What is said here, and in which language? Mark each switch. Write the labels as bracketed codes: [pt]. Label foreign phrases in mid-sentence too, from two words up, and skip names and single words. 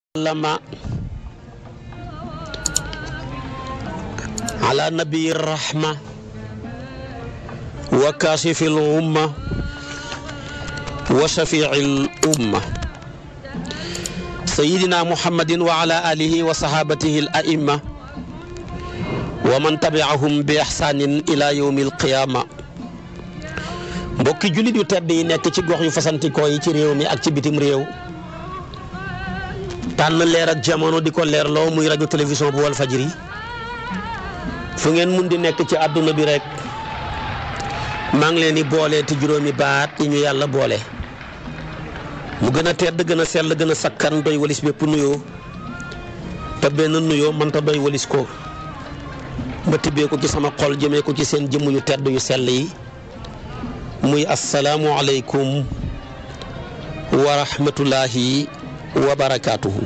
[ar] لما على نبي الرحمة وكاشف الغمة وشفيع الأمة سيدنا محمد وعلى آله وصحابته الأئمة ومن تبعهم بإحسان إلى يوم القيامة [wo] mbokki jullit yu tedd yi nekk ci gox yu fasantikoo yi ci réew mi ak ci bitim réew tànn leer ak jamono di ko leerloo muy rajo télévision bu Walfadjri fu ngeen mun di nekk ci àdduna bi rek maa ngi leen di boole te juróomi baat yi ñu yàlla boole mu gën a tedd gën a sell gën a sakkan doy walis bépp nuyoo te benn nuyoo mënta doy walis ko ma tibbee ko ci sama xol jëmee ko ci seen jëmm yu tedd yu sell yi muy [ar] السلام عليكم ورحمة الله وبركاته.